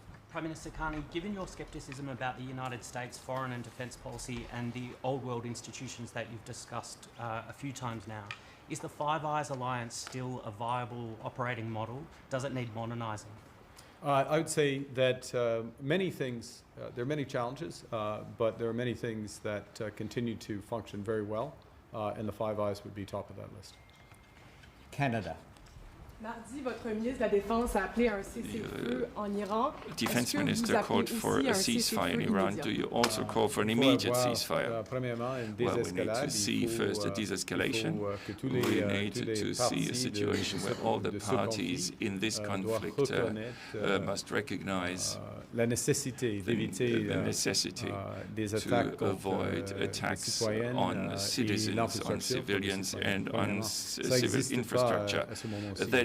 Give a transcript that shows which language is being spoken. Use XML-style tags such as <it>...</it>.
<en>Prime Minister Carney, given your scepticism about the United States foreign and defence policy and the old world institutions that you've discussed a few times now, is the Five Eyes alliance still a viable operating model? Does it need modernising? I would say that many things, there are many challenges, but there are many things that continue to function very well, and the Five Eyes would be top of that list. Canada.</en> <fr>Mardi, votre ministre de la Défense a appelé un cessez-le-feu en Iran.</fr> <en>Defense Minister called for a ceasefire in Iran. Do you also call for an immediate ceasefire? Well, we need to see first a de-escalation. We need to see a situation where all the parties in this conflict must recognize the necessity to avoid attacks on citizens, on civilians, and on civil infrastructure. Then</en>